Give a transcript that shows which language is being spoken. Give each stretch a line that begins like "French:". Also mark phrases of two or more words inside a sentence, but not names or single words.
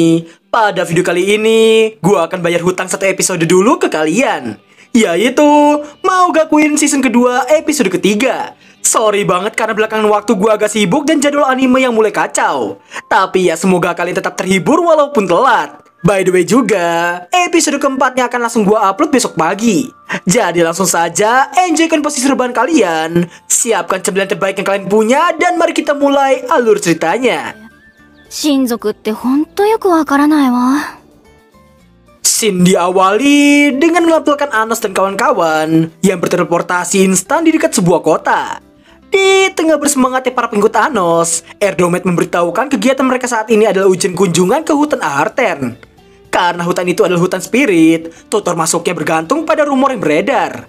Indonesian: Pada video kali ini, gua akan bayar hutang satu episode dulu ke kalian, yaitu mau gakuin season kedua episode ketiga. Sorry banget karena belakangan waktu gua agak sibuk dan jadwal anime yang mulai kacau. Tapi ya semoga kalian tetap terhibur walaupun telat.
English: By the way
Indonesian: juga, episode keempatnya akan langsung gua upload besok pagi. Jadi langsung saja, enjoykan posisi rebahan kalian, siapkan cemilan terbaik yang kalian punya, dan mari kita mulai alur ceritanya.
Japanese: 親族ってほんとよくわからないわ。
Indonesian: Scene diawali dengan melampirkan Anos dan kawan-kawan yang berteleportasi instan di dekat sebuah kota. Di tengah bersemangatnya para pengikut Anos, Erdomed memberitahukan kegiatan mereka saat ini adalah ujian kunjungan ke hutan Ahartern. Karena hutan itu adalah hutan spirit, tutor masuknya bergantung pada rumor yang beredar.